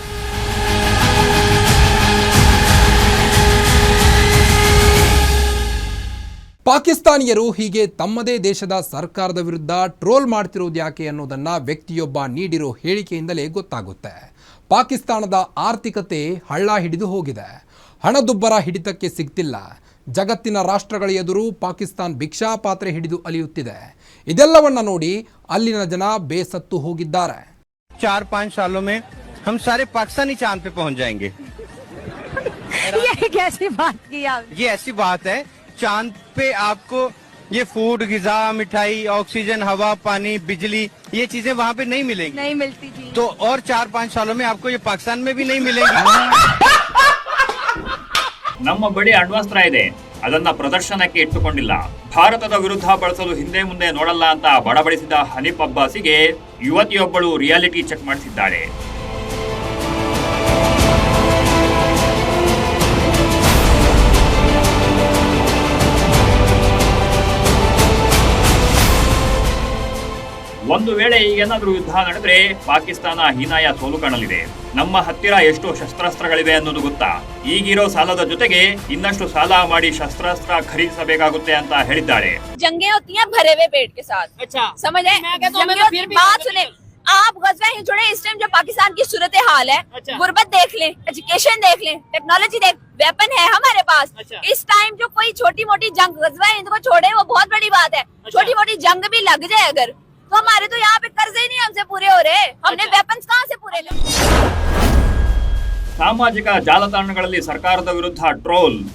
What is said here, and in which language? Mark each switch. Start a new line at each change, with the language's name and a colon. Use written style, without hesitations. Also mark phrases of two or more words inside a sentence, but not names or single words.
Kannada: ಪಾಕಿಸ್ತಾನಿಯರು ಹೀಗೆ ತಮ್ಮದೇ ದೇಶದ ಸರ್ಕಾರದ ವಿರುದ್ಧ ಟ್ರೋಲ್ ಮಾಡ್ತಿರೋದು ಯಾಕೆ ಅನ್ನೋದನ್ನ ವ್ಯಕ್ತಿಯೊಬ್ಬ ನೀಡಿರೋ ಹೇಳಿಕೆಯಿಂದಲೇ ಗೊತ್ತಾಗುತ್ತೆ. ಪಾಕಿಸ್ತಾನದ ಆರ್ಥಿಕತೆ ಹಳ್ಳ ಹಿಡಿದು ಹೋಗಿದೆ. ಹಣದುಬ್ಬರ ಹಿಡಿತಕ್ಕೆ ಸಿಗ್ತಿಲ್ಲ. ಜಗತ್ತಿನ ರಾಷ್ಟ್ರಗಳ ಎದುರು ಪಾಕಿಸ್ತಾನ ಭಿಕ್ಷಾಪಾತ್ರೆ ಹಿಡಿದು ಅಲಿಯುತ್ತಿದೆ. ಇದೆಲ್ಲವನ್ನ ನೋಡಿ ಅಲ್ಲಿನ ಜನ ಬೇಸತ್ತು ಹೋಗಿದ್ದಾರೆ.
Urdu: 4-5 سالوں میں ہم سارے پاکستانی چاند پہ پہنچ جائیں گے. یہ کیسی بات کی آپ? یہ ایسی بات ہے، چاند پہ آپ کو یہ فوڈ، غذا، مٹھائی، آکسیجن، ہوا، پانی، بجلی، یہ چیزیں وہاں پہ نہیں ملیں گی. نہیں ملتی جی. تو اور 4-5 سالوں میں آپ کو یہ پاکستان میں بھی نہیں ملیں گی.
Kannada: ನಮ್ಮ ಬಳಿ ಅಣ್ವಸ್ತ್ರ ಇದೆ, ಅದನ್ನ ಪ್ರದರ್ಶನಕ್ಕೆ ಇಟ್ಟುಕೊಂಡಿಲ್ಲ. ಭಾರತದ ವಿರುದ್ಧ ಬಳಸಲು ಹಿಂದೆ ಮುಂದೆ ನೋಡಲ್ಲ ಅಂತ ಬಡಬಡಿಸಿದ ಹನೀಫ್ ಅಬ್ಬಾಸಿಗೆ ಯುವತಿಯೊಬ್ಬಳು
English: reality check
Kannada: ಮಾಡಿಸಿದ್ದಾಳೆ. ಒಂದು ವೇಳೆ ಈಗೇನಾದ್ರೂ ಯುದ್ಧ ನಡೆದ್ರೆ ಪಾಕಿಸ್ತಾನ ಹೀನಾಯ ಸೋಲು ಕಾಣಲಿದೆ. ನಮ್ಮ ಹತ್ತಿರ ಎಷ್ಟು ಶಸ್ತ್ರಾಸ್ತ್ರಗಳಿವೆ ಅನ್ನೋದು ಗೊತ್ತಾ? ಈಗಿರೋ ಸಾಲದ ಜೊತೆಗೆ ಇನ್ನಷ್ಟು ಸಾಲ ಮಾಡಿ ಶಸ್ತ್ರಾಸ್ತ್ರ ಖರೀದಿಸಬೇಕಾಗುತ್ತೆ ಅಂತ ಹೇಳಿದ್ದಾಳೆ.
Urdu: جنگیں ہوتی ہیں بھرے ہوئے پیٹ کے ساتھ. اچھا سمجھ آئے? بات سنیں، آپ غزوہ ہی چھوڑیں۔ اس ٹائم جو پاکستان کی صورتحال ہے، غربت دیکھ لیں، ایجوکیشن دیکھ لیں، ٹیکنالوجی دیکھ، ویپن ہے ہمارے پاس. اس ٹائم جو کوئی چھوٹی موٹی جنگ غزوہ ہند کو چھوڑیں وہ بہت بڑی بات ہے. چھوٹی موٹی جنگ بھی لگ جائے اگر، تو ہمارے تو یہاں پہ قرضے ہی نہیں ہم سے پورے ہو رہے. ہم نے ویپنز کہاں سے پورے کر?
Kannada: ಸಾಮಾಜಿಕ ಜಾಲತಾಣಗಳಲ್ಲಿ ಸರ್ಕಾರದ ವಿರುದ್ಧ ಟ್ರೋಲ್.